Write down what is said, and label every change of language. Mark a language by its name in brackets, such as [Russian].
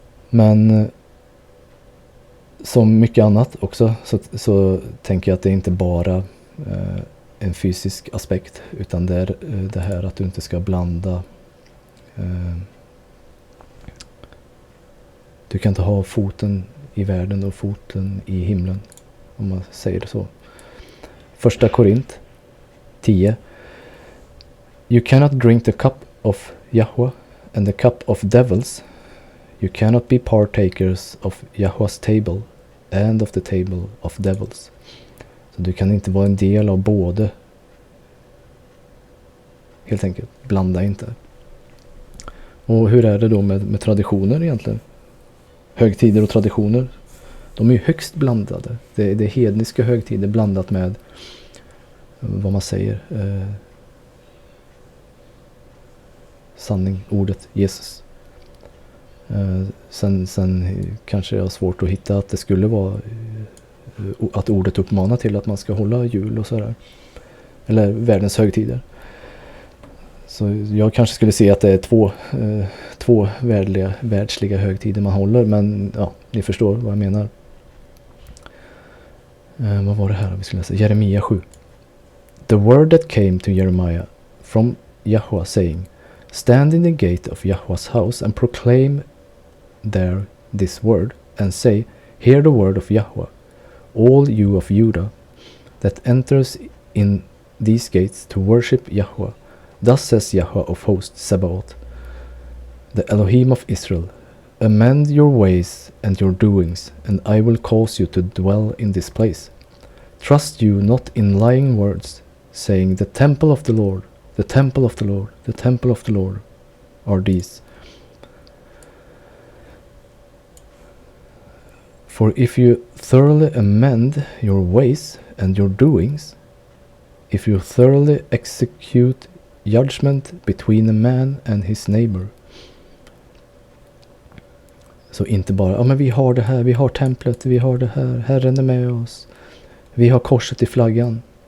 [Swedish] Men som mycket annat också så tänker jag att det är inte bara en fysisk aspekt, utan det är det här att du inte ska blanda Du kan inte ha foten i världen och foten i himlen, om man säger det så. Första Korint 10. [English] You cannot drink the cup of Yahweh and the cup of devils. You cannot be partakers of Yahweh's table and of the table of devils. [Swedish] Så du kan inte vara en del av både. Helt enkelt, blanda inte. Och hur är det då med traditioner egentligen? Högtider och traditioner, de är ju högst blandade. Det är hedniska högtider blandat med vad man säger, sanning, ordet Jesus. Sen kanske jag har svårt att hitta att det skulle vara att ordet uppmanar till att man ska hålla jul och sådär. Eller världens högtider. Så jag kanske skulle se att det är två världsliga högtider man håller. Men ja, ni förstår vad jag menar. Vad var det här vi skulle läsa? Jeremia 7. [English] The word that came to Jeremiah from Yahweh saying, stand in the gate of Yahweh's house and proclaim there this word and say, hear the word of Yahweh, all you of Judah that enters in these gates to worship Yahweh. Thus says Yahweh of hosts, Sabaoth, the Elohim of Israel, amend your ways and your doings, and I will cause you to dwell in this place. Trust you not in lying words, saying, the temple of the Lord, the temple of the Lord, the temple of the Lord are these. For if you thoroughly amend your ways and your doings, if you thoroughly execute judgment between a man and his neighbor. [Swedish] Så inte bara, men vi har det här, vi har templet, vi har det här, Herren är med oss. Vi har korset i flaggan.